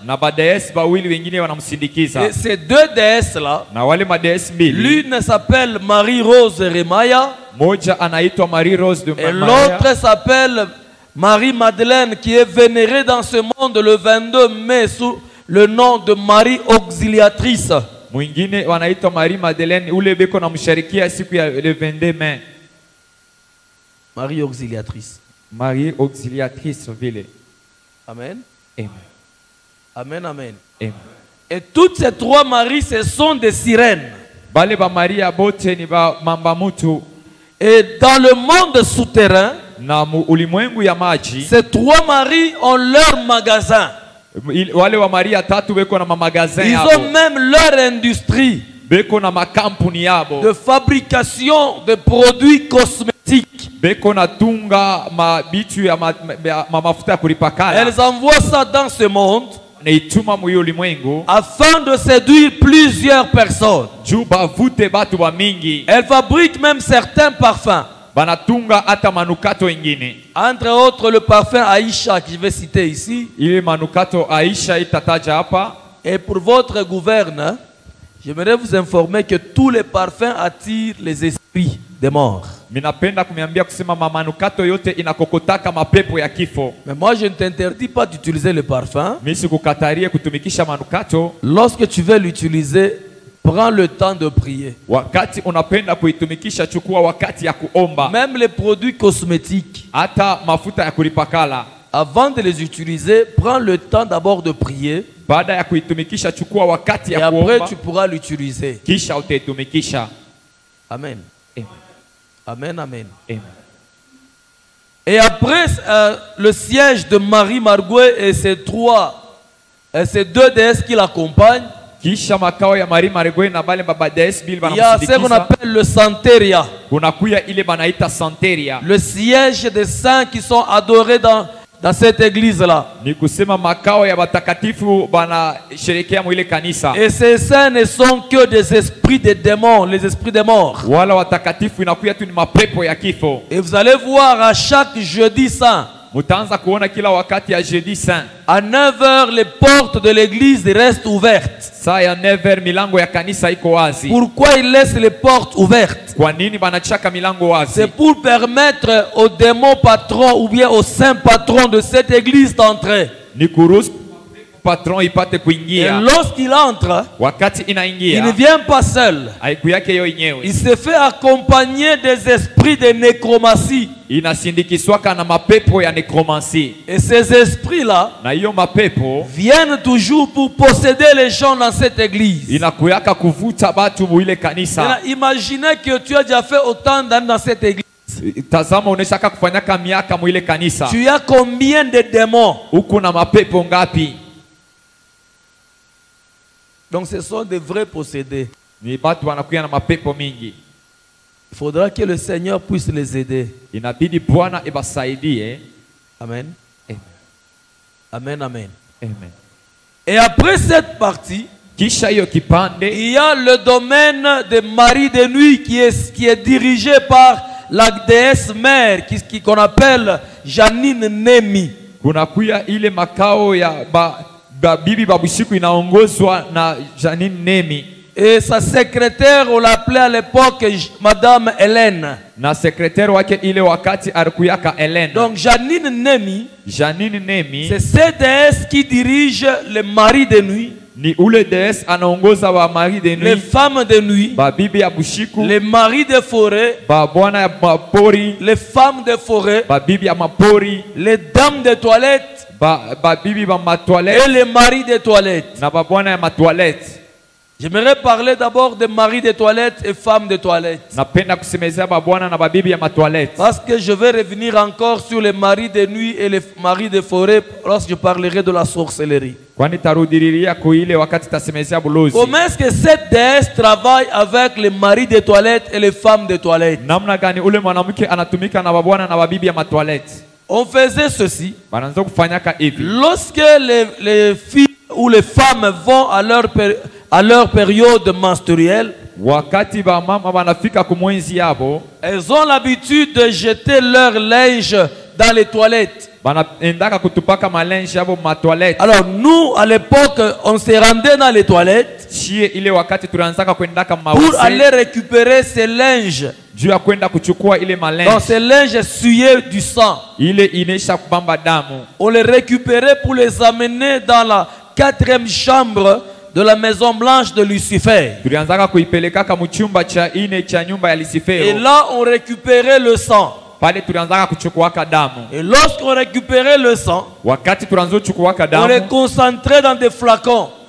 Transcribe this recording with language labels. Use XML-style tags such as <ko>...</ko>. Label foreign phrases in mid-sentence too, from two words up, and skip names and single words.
<fr>Et ces 2 déesses-là, l'une s'appelle Marie-Rose Remaya. Et l'autre s'appelle Marie-Madeleine, qui est vénérée dans ce monde le 22 mai le nom de Marie Auxiliatrice.</fr> <sw>Mwingine wanaitwa Marie Madeleine ule beko na msharikia siku ya</sw> <fr>le 22 mai.</fr> <sw>Marie Auxiliatrice. Marie Auxiliatrice vile. Amen. Amen. Amen, amen. Amen.</sw> <fr>Et toutes ces trois Maries, ce sont des sirènes.</fr> <sw>Bale ba Maria bote ni ba mamba mutu.</sw> <fr>Et dans le monde souterrain,</fr> <sw>Na ulimwengu ya maji,</sw> <fr>ces trois Maries ont leur magasin.</fr> <sw>Wale wa Maria tatu beko na mamagazin</sw> <fr>Ils</fr> <sw>yabo.</sw> <fr>ont même leur industrie</fr> <sw>Beko na makampuni yabo.</sw> <fr>de fabrication de produits cosmétiques.</fr> <sw>Beko na tunga mabitu ya mafuta kulipakala.</sw> <fr>Elles envoient ça dans ce monde</fr> <sw>Neituma mu ulimwengu</sw> <fr>afin de séduire plusieurs personnes.</fr> <sw>juba vute batu ba mingi.</sw> <fr>Elles fabriquent même certains parfums.</fr> <sw>Banatunga ata manukato ingine.</sw> <fr>Entre autres le parfum Aïcha que je vais citer ici.</fr> <sw>Ile manukato Aisha itataja hapa.</sw> <fr>Et pour votre gouverne, j'aimerais vous informer que tous les parfums attirent les esprits des morts.</fr> <sw>Minapenda kumiambia kusema manukato yote inakokotaka mapepo ya kifo.</sw> <fr>Mais moi je ne t'interdis pas d'utiliser le parfum.</fr> <sw>Mimi sikukatarie kutumikisha manukato.</sw> <fr>Lorsque tu veux l'utiliser, prends le temps de prier.</fr> <sw>Wakati unapenda kuitumikisha chukua wakati ya kuomba.</sw> <fr>Même les produits cosmétiques,</fr> <sw>Hata mafuta ya kulipakala.</sw> <fr>avant de les utiliser, prends le temps d'abord de prier.</fr> <sw>Baada ya kuitumikisha chukua wakati</sw> <fr>Et</fr> <sw>ya</sw> <fr>après</fr> <sw>kuomba.</sw> <fr>tu pourras l'utiliser.</fr> <sw>Kisha utaitumikisha. Amen. Amen. Amen, amen. Amen.</sw> <fr>Et après le siège de Marie Margouet et ces deux déesses qui l'accompagnent,</fr> <sw>Kisha makao ya Marie Margouet na bale baba des bil</sw> <fr>il y a ce qu'on</fr> <sw>banamsindikiza.</sw> <fr>appelle le Santeria,</fr> <sw>Kunakuya ile banaita Santeria.</sw> <fr>le siège des saints qui sont adorés dans cette église-là.</fr> <sw>Ni kusema makao ya batakatifu bana sherekea mwile kanisa.</sw> <fr>Et ces saints ne sont que des esprits des démons, les esprits des morts.</fr> <sw>Wala watakatifu inakuya tu ni mapepo ya kifo.</sw> <fr>Et vous allez voir à chaque jeudi saint,</fr> <sw>Mutaanza kuona kila wakati ya</sw> <fr>jeudi saint. à 9h, les portes de l'église restent ouvertes.</fr> <sw>Saa ya 9h milango ya kanisa iko wazi.</sw> <fr>Pourquoi ils laissent les portes ouvertes?</fr> <sw>Kwa nini banachaka milango wazi?</sw> <fr>C'est pour permettre aux démons patrons ou bien aux saints patrons de cette église d'entrer.</fr> <sw>Ni kuruhusu patron ipate</sw> <fr>Et</fr> <sw>kuingia.</sw> <fr>lorsqu'il entre,</fr> <sw>Wakati</sw> <fr>il ne</fr> <sw>inaingia</sw> <fr>vient pas seul.</fr> <sw>haiku yake yo yenyewe.</sw> <fr>Il se fait accompagner des esprits de nécromancie.</fr> <sw>Inasindikizwaka na mapepo ya nekromansi.</sw> <fr>Et ces esprits-là</fr> <sw>Na hiyo mapepo</sw> <fr>viennent toujours pour posséder les gens dans cette église.</fr> <sw>inakuyaka kuvuta batu muile kanisa.</sw> <fr>Maintenant, imaginez que tu as déjà fait autant d'années dans cette église.</fr> <sw>Tazama unashaka kufanyaka miaka muile kanisa.</sw> <fr>Tu as combien de démons?</fr> <sw>Huku na mapepo ngapi?</sw> <fr>Donc ce sont des vrais possédés.</fr> <sw>Ni batu wanakuya na mapepo mingi.</sw> <fr>Il faudra que le Seigneur puisse les aider.</fr> <sw>Inabidi Bwana ibasaidie. Amen. Amen. Amen, amen. Amen.</sw> <fr>Et après cette partie,</fr> <sw>Kisha hiyo kipande</sw> <fr>il y a le domaine de Marie de nuit qui est dirigé par la déesse mère qu'on appelle Janine Nemi.</fr> <sw>kunakuya ile makao ya bibi babusiku inaongozwa na Janine Nemi.</sw> <fr>Et sa secrétaire, on l'appelait à l'époque Madame Hélène.</fr> <sw>Na secrétaire wake ile wakati alikuyaka Hélène.</sw> <fr>Donc Janine Nemi,</fr> <sw>Janine Nemi</sw> <fr>c'est cette déesse qui dirige les maris de nuit,</fr> <sw>ni ule déesse anaongoza wa</sw> <fr>mari de les nuit, femmes de nuit,</fr> <sw>ba bibi ya bushiku,</sw> <fr>les maris de forêt,</fr> <sw>ba bwana ya mapori,</sw> <fr>les femmes de forêt,</fr> <sw>ba bibi ya mapori,</sw> <fr>les dames de toilette</fr> <sw>ba bibi ba matoilette</sw> <fr>et les maris de toilette.</fr> <sw>na ba bwana ya matoilette.</sw> <fr>J'aimerais parler d'abord des maris de toilette et femmes de toilette.</fr> <sw>Napenda kusemezea ba bwana na ba bibi ya matoilette.</sw> <fr>Parce que je vais revenir encore sur les maris de nuit et les maris de forêt lorsque je parlerai de la sorcellerie.</fr> <sw>Kwani tarudiriria kuile wakati tasemezea bulozi.</sw> <fr>Comment est-ce que cette déesse travaille avec les maris de toilette et les femmes de toilette?</fr> <sw>Namna gani ule mwanamke anatumika na ba bwana na ba bibi ya matoilette?</sw> <fr>On faisait ceci.</fr> <sw>Banaanza kufanyaka hivi.</sw> <fr>Lorsque les filles ou les femmes vont à leur période menstruelle,</fr> <sw>Wakati ba mama banafika kumwenzi yabo,</sw> <fr>elles ont l'habitude de jeter leur linge dans les toilettes.</fr> <sw>banaendaka kutupaka malenje yabo matoilette.</sw> <fr>Alors nous, à l'époque, on se rendait dans les toilettes</fr> <sw>Chie ile wakati tunaanzaka kwendaka</sw> <fr>pour</fr> <sw>mawese</sw> <fr>aller récupérer ces linges.</fr> <sw>juu ya kwenda kuchukua ile</sw> <fr>Donc</fr> <sw>malenje</sw> <fr>ces linges souillés du sang.</fr> <sw>ile inesha kubamba damu.</sw> <fr>On les récupérait pour les amener dans la quatrième chambre de la maison blanche de Lucifer. Et là, on récupérait le sang. Et lorsqu'on récupérait le sang, on les concentrait dans des flacons.</fr>